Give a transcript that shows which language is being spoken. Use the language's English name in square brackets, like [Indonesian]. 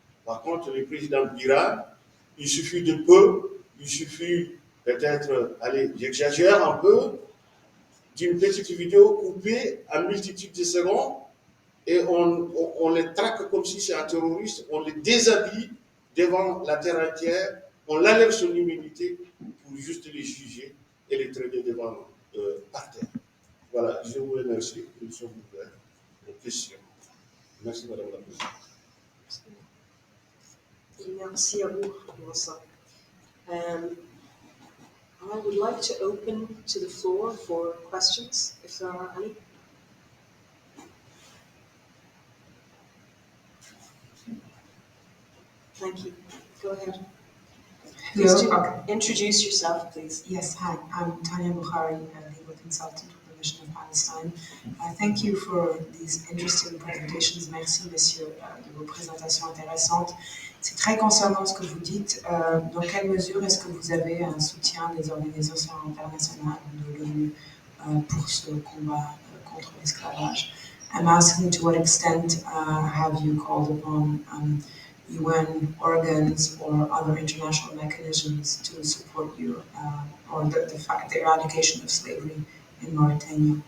[French] Par contre, le président Biram, il suffit de peu, il suffit peut-être, allez, j'exagère un peu, d'une petite vidéo coupée à multitude de secondes et on les traque comme si c'est un terroriste, on les déshabille devant la terre entière, on l'enlève son immunité pour juste les juger et les traiter devant par terre. Voilà, je vous remercie. Nous sommes ouverts aux questions. Merci, Madame la Présidente. Merci à vous, Vincent. [English] I would like to open to the floor for questions, if there are any. Thank you. Go ahead. Please introduce yourself, please. Yes, hi. I'm Tanya Bukhari, a legal consultant with the Mission of Palestine. Thank you for these interesting presentations. [French] Merci, messieurs, de vos présentations intéressantes. C'est très concernant ce que vous dites. Dans quelle mesure est-ce que vous avez un soutien des organisations internationales de l'ONU pour ce combat contre l'esclavage? [English] I'm asking to what extent have you called upon UN organs or other international mechanisms to support you or the eradication of slavery in Mauritania?